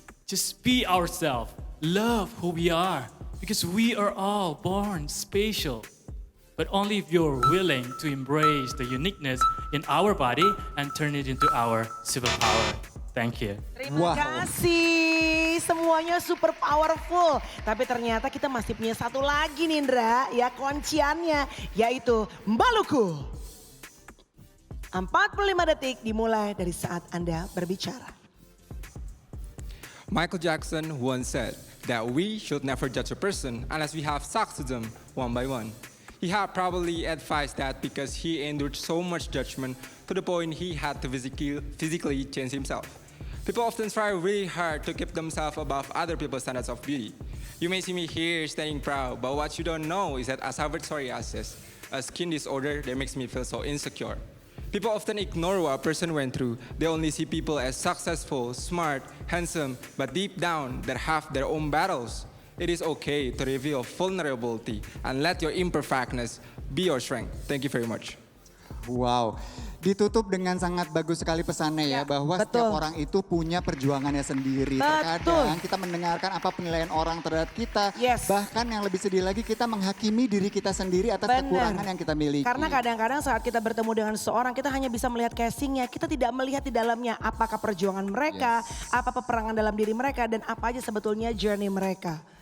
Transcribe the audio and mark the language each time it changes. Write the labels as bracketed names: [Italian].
[English] Just be ourselves, love who we are, because we are all born special. But only if you're willing to embrace the uniqueness in our body and turn it into our superpower. Thank you. [Indonesian] Terima kasih, semuanya super powerful. Tapi ternyata kita masih punya satu lagi nih Indra, ya kunciannya, yaitu Maluku. 45 detik dimulai dari saat Anda berbicara. [English] Michael Jackson once said that we should never judge a person unless we have talked to them one by one. He had probably advised that because he endured so much judgment to the point he had to physically change himself. People often try really hard to keep themselves above other people's standards of beauty. You may see me here standing proud, but what you don't know is that as Harvard psoriasis, a skin disorder that makes me feel so insecure. People often ignore what a person went through. They only see people as successful, smart, handsome, but deep down they have their own battles. It is okay to reveal vulnerability and let your imperfectness be your strength. Thank you very much. [Indonesian] Wow, ditutup dengan sangat bagus sekali pesannya ya, bahwa setiap orang itu punya perjuangannya sendiri. Terkadang kita mendengarkan apa penilaian orang terhadap kita, bahkan yang lebih sedih lagi kita menghakimi diri kita sendiri atas kekurangan yang kita miliki. Karena kadang-kadang saat kita bertemu dengan seseorang, kita hanya bisa melihat casingnya, kita tidak melihat di dalamnya apakah perjuangan mereka, apa peperangan dalam diri mereka, dan apa aja sebetulnya journey mereka.